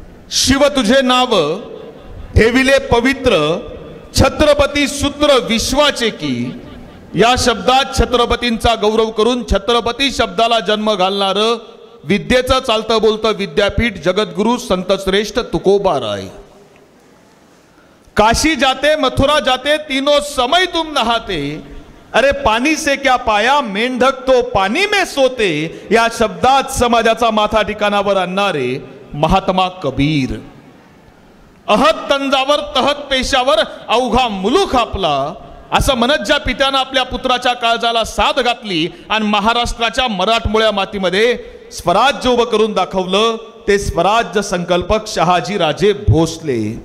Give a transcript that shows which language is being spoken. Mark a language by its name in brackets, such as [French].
[Marathi] शिव तुझे नाव ठेविले पवित्र, छत्रपती सूत्र विश्वाचे की, या शब्दात छत्रपतींचा गौरव करून छत्रपती शब्दाला जन्म घालणार विद्येचं चालतं बोलतं विद्यापीठ जगद्गुरु संतश्रेष्ठ तुकोबाराय। [Hindi] काशी जाते मथुरा जाते तीनों समय तुम नहाते, अरे पानी से क्या पाया मेंढक तो पानी में सोते, [Marathi] या शब्दात समाजाचा माथा ठिकाणावर आणणारे महात्मा कबीर। अहत तंजावर तहत पेशावर अवघा मुलूक आपला, असं म्हणत ज्या पित्यानं आपल्या पुत्राच्या काळजाला साथ घातली आणि महाराष्ट्राच्या मराठमोळ्या मातीमध्ये स्वराज्य उभं करून दाखवलं, ते स्वराज्य संकल्पक शहाजी राजे भोसले।